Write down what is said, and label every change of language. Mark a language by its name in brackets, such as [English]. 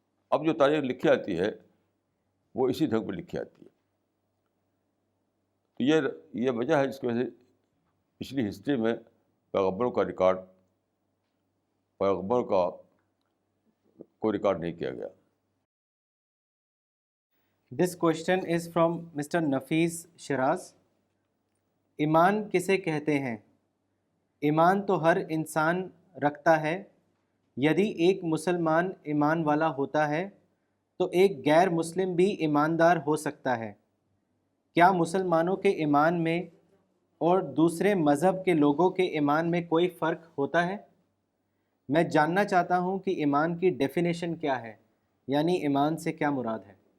[Urdu] اب جو تاریخ لکھی جاتی ہے وہ اسی ڈھنگ میں لکھی جاتی ہے. تو یہ وجہ ہے جس کی وجہ سے پچھلی ہسٹری میں پیغمبروں کا ریکارڈ, پیغمبروں کا کوئی ریکارڈ نہیں کیا گیا. [English] This question is from Mr. Nafeez Shiraz. [Urdu] ایمان کسے کہتے ہیں؟ ایمان تو ہر انسان رکھتا ہے. یدی ایک مسلمان ایمان والا ہوتا ہے تو ایک غیر مسلم بھی ایماندار ہو سکتا ہے. کیا مسلمانوں کے ایمان میں اور دوسرے مذہب کے لوگوں کے ایمان میں کوئی فرق ہوتا ہے؟ میں جاننا چاہتا ہوں کہ ایمان کی ڈیفینیشن کیا ہے, یعنی ایمان سے کیا مراد ہے.